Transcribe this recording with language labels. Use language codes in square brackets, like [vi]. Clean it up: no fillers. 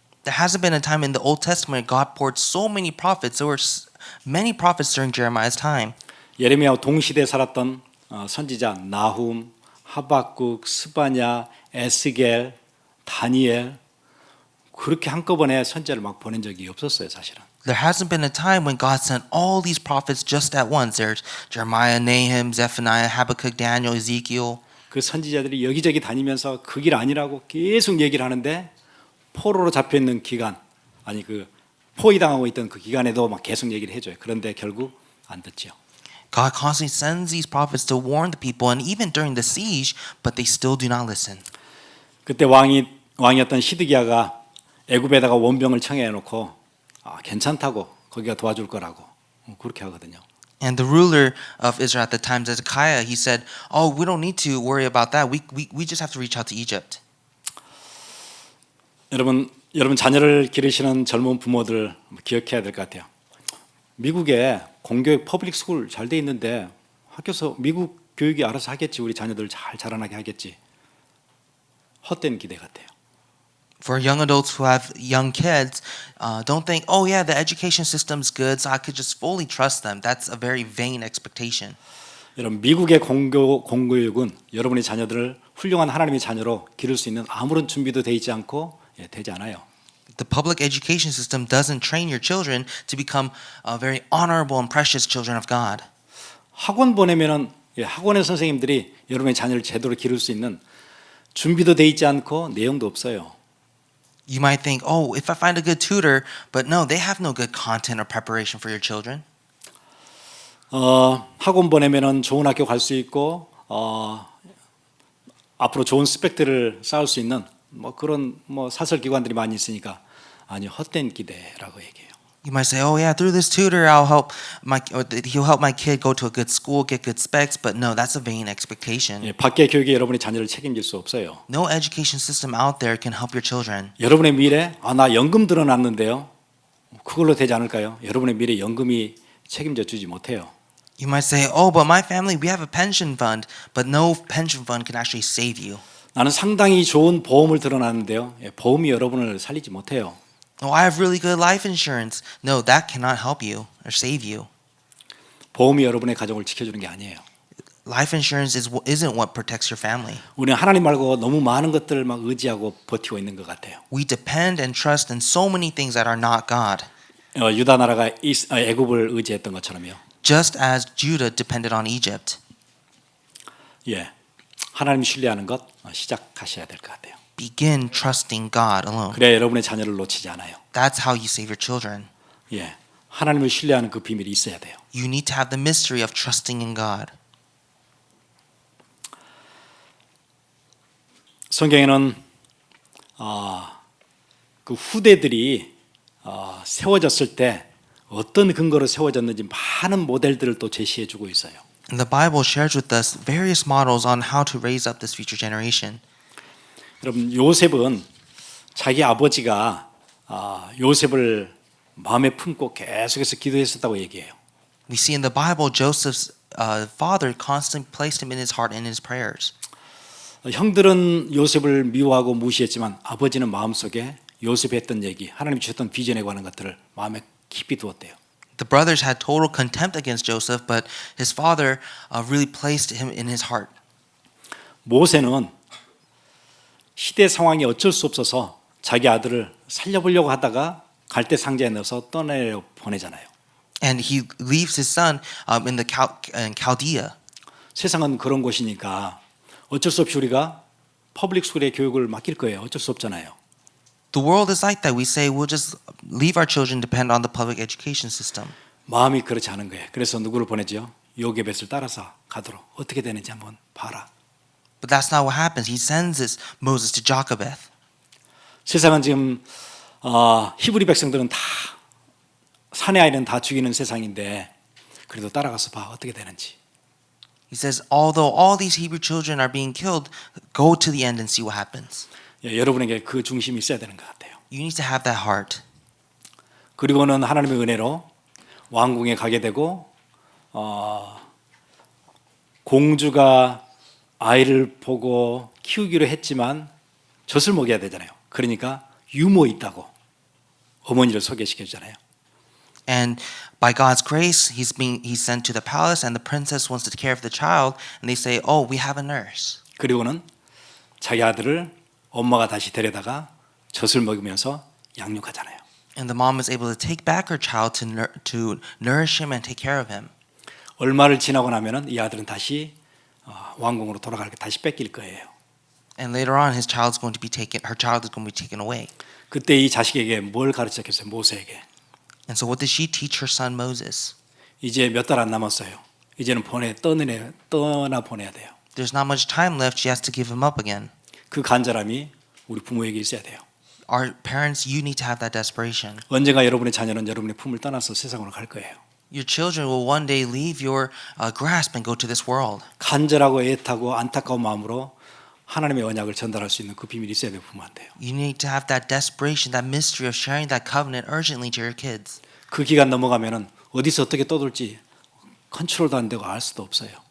[en] There hasn't been a time in the Old Testament God poured so many prophets. There were many prophets during Jeremiah's time. [ko] 예레미야와 동시대에 살았던 선지자 나훔, 하박국, 스바냐, 에스겔, 다니엘 그렇게 한꺼번에 선지자를 막 보낸 적이 없었어요, 사실은. [en] There hasn't been a time when God sent all these prophets just at once. There's Jeremiah, Nahum, Zephaniah, Habakkuk, Daniel, Ezekiel. [ko] 그 선지자들이 여기저기 다니면서 그 길 아니라고 계속 얘기를 하는데 포로로 잡혀 있는 기간, 아니 그 포위당하고 있던 그 기간에도 막 계속 얘기를 해줘요. 그런데 결국 안 듣죠. [en] God constantly sends these prophets to warn the people, and even during the siege, but they still do not listen. [ko] 그때 왕이었던 시드기야가 애굽에다가 원병을 청해 놓고 괜찮다고 거기가 도와줄 거라고 그렇게 하거든요. [en] And the ruler of Israel at the time, Zedekiah, he said, "Oh, we don't need to worry about that. We just have to reach out to Egypt." [ko] 여러분 자녀를 기르시는 젊은 부모들 기억해야 될 것 같아요. 미국에 공교육 퍼블릭 스쿨 잘 돼 있는데 학교에서 미국 교육이 알아서 하겠지. 우리 자녀들 잘 자라나게 하겠지. 헛된 기대 같아요. [en] For young adults who have young kids, don't think, "Oh yeah, the education system's good, so I could just fully trust them." That's a very vain expectation. [ko] 여러분 미국의 공교육은 여러분의 자녀들을 훌륭한 하나님의 자녀로 기를 수 있는 아무런 준비도 돼 있지 않고 되지 않아요. [en] The public education system doesn't train your children to become very honorable and precious children of God. [ko] 학원 보내면은 학원의 선생님들이 여러분의 자녀를 제대로 기를 수 있는 준비도 돼 있지 않고 내용도 없어요. [en] You might think, "Oh, if I find a good tutor," but no, they have no good content or preparation for your children. [ko] 학원 보내면은 좋은 학교 갈 수 있고 앞으로 좋은 스펙들을 쌓을 수 있는 그런 사설 기관들이 많이 있으니까 아니 헛된 기대라고 얘기해요. [en] You might say, "Oh yeah, through this tutor, he'll help my kid go to a good school, get good specs." But no, that's a vain expectation. [ko] 밖의 교육이 여러분의 자녀를 책임질 수 없어요. [en] No education system out there can help your children. [ko] 여러분의 미래, 나 연금 들어놨는데요. 그걸로 되지 않을까요? 여러분의 미래 연금이 책임져 주지 못해요. [en] You might say, "Oh, but my family, we have a pension fund," but no pension fund can actually save you. [ko] 나는 상당히 좋은 보험을 들어놨는데요. 예, 보험이 여러분을 살리지 못해요. [en] Oh, I have really good life insurance. No, that cannot help you or save you. [ko] 보험이 여러분의 가족을 지켜주는 게 아니에요. [en] Life insurance isn't what protects your family. [ko] 우리는 하나님 말고 너무 많은 것들을 막 의지하고 버티고 있는 것 같아요. [en] We depend and trust in so many things that are not God. [ko] 유다 나라가 애굽을 의지했던 것처럼요. [en] Just as Judah depended on Egypt. [ko] 예, 하나님 신뢰하는 것 시작하셔야 될 것 같아요. [en] Begin trusting God alone. [ko] 그래야 여러분의 자녀를 놓치지 않아요. [en] That's how you save your children. [ko] 예, 하나님을 신뢰하는 그 비밀이 있어야 돼요. [en] You need to have the mystery of trusting in God. [ko] 성경에는 그 후대들이 세워졌을 때 어떤 근거로 세워졌는지 많은 모델들을 또 제시해주고 있어요. [en] And the Bible shares with us various models on how to raise up this future generation. [ko] 여러분 요셉은 자기 아버지가 요셉을 마음에 품고 계속해서 기도했었다고 얘기해요. [en] We see in the Bible Joseph's father constantly placed him in his heart in his prayers. [ko] 형들은 요셉을 미워하고 무시했지만 아버지는 마음속에 요셉이 했던 얘기, 하나님 주셨던 비전에 관한 것들을 마음에 깊이 두었대요. [en] The brothers had total contempt against Joseph, but his father really placed him in his heart. [ko] 모세는 시대 상황이 어쩔 수 없어서 자기 아들을 살려보려고 하다가 갈대 상자에 넣어서 떠내려 보내잖아요. [en] And he leaves his son in Chaldea. [ko] 세상은 그런 곳이니까 어쩔 수 없이 우리가 퍼블릭 스쿨의 교육을 맡길 거예요. 어쩔 수 없잖아요. [en] The world is like that. We say we'll just leave our children depend on the public education system. [ko] 마음이 그렇지 않은 거예요. 그래서 누구를 보내죠? 요게벳을 따라서 가도록. 어떻게 되는지 한번 봐라. [en] But that's not what happens. He sends Moses to Jochebed. [ko] 세상은 지금 히브리 백성들은 다 사내 아이는 다 죽이는 세상인데 그래도 따라가서 봐 어떻게 되는지. [en] He says, although all these Hebrew children are being killed, go to the end and see what happens. [ko] 예, 여러분에게 그 중심이 있어야 되는 것 같아요. [en] You need to have that heart. [ko] 그리고는 하나님의 은혜로 왕궁에 가게 되고 공주가 아이를 보고 키우기로 했지만 젖을 먹여야 되잖아요. 그러니까 유모 있다고 어머니를 소개시켜 주잖아요. [en] And by God's grace, he's sent to the palace, and the princess wants to take care of the child, and they say, "Oh, we have a nurse." [ko] 그리고는 자기 아들을 엄마가 다시 데려다가 젖을 먹이면서 양육하잖아요. [en] And the mom is able to take back her child to nourish him and take care of him. [ko] 얼마를 지나고 나면은 이 아들은 다시 왕궁으로 돌아갈 게 다시 뺏길 거예요. [en] And later on, her child is going to be taken away. [ko] 그때 이 자식에게 뭘 가르쳤겠어요? 모세에게. [en] And so, what did she teach her son Moses? [ko] 이제 몇 달 안 남았어요. 이제는 떠나 보내야 돼요. [en] There's not much time left. She has to give him up again. [ko] 그 간절함이 우리 부모에게 있어야 돼요. [en] Our parents, you need to have that desperation. [ko] 언젠가 여러분의 자녀는 여러분의 품을 떠나서 세상으로 갈 거예요. [en] Your children will one day leave your grasp and go to this world. [ko] 간절하고 애타고 안타까운 마음으로 하나님의 언약을 전달할 수 있는 그 비밀이 있어야 돼요, 부모한테요. [en] You need to have that desperation, that mystery of sharing that covenant urgently to your kids. [ko] 그 기간 넘어가면은 어디서 어떻게 떠돌지 컨트롤도 안 되고 알 수도 없어요.